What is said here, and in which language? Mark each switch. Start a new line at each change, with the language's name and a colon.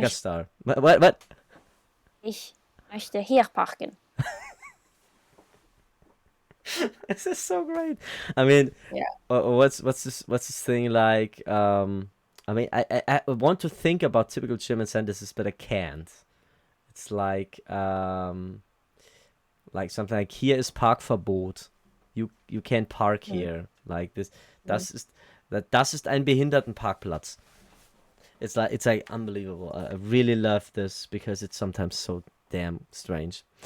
English: megastar. What?
German: Ich möchte hier parken.
English: This is so great. I mean, Yeah. what's this thing like? I mean, I want to think about typical German sentences, but I can't. It's like something like hier ist Parkverbot. You can't park here. Like this. Das ist ein Behindertenparkplatz. It's like unbelievable. I really love this because it's sometimes so damn strange.